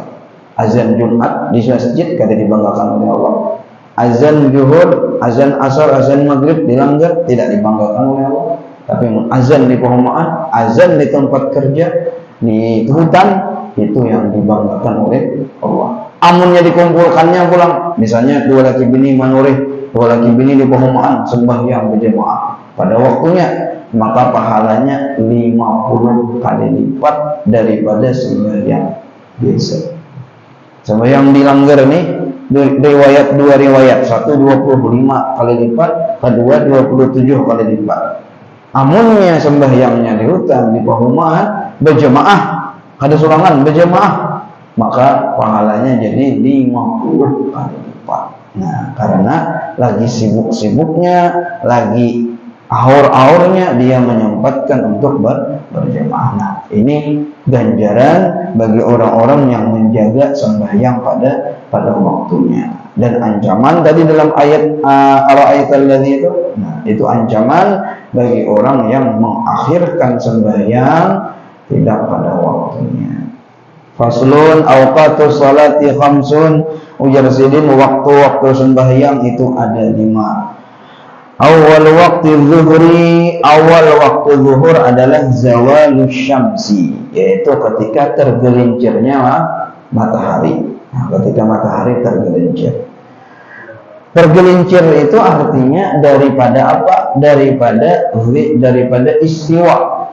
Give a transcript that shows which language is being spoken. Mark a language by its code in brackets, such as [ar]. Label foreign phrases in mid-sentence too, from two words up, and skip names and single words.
[id] Azan Jumat di masjid kada dibanggakan oleh Allah. Azan zuhur, azan asar, azan maghrib dilanggar, tidak dibanggakan oleh Allah. Tapi azan di perumahan, azan di tempat kerja, di hutan, itu yang dibanggakan oleh Allah. Amunnya dikumpulkannya pulang, misalnya 2 laki bini manurih, 2 laki bini di perumahan sembahyang berjamaah pada waktunya, maka pahalanya 50 kali lipat daripada sembahyang biasa. Sembahyang dilanggar nih, riwayat 2 riwayat, 1 25 kali lipat, kedua 27 kali lipat. Amunnya sembahyangnya di hutan, di perumahan berjamaah, ada surangan berjamaah, maka pahalanya jadi 50 kali lipat. Nah, karena lagi sibuk-sibuknya, lagi ahur-ahurnya dia menyempatkan untuk berjamaah. Nah, ini ganjaran bagi orang-orang yang menjaga sembahyang pada waktunya. Dan ancaman tadi dalam ayat [ar] أرأيت الذي [id] itu, nah itu ancaman bagi orang yang mengakhirkan sembahyang tidak pada waktunya. [ar] فصل أوقات الصلاة خمس, [id] ujar sidin waktu-waktu sembahyang itu ada 5. Awal waktu zuhri, awal waktu zuhur adalah [ar] زوال الشمس, [id] yaitu ketika tergelincirnya matahari. Nah, ketika matahari tergelincir. Tergelincir itu artinya daripada apa? Daripada istiwa.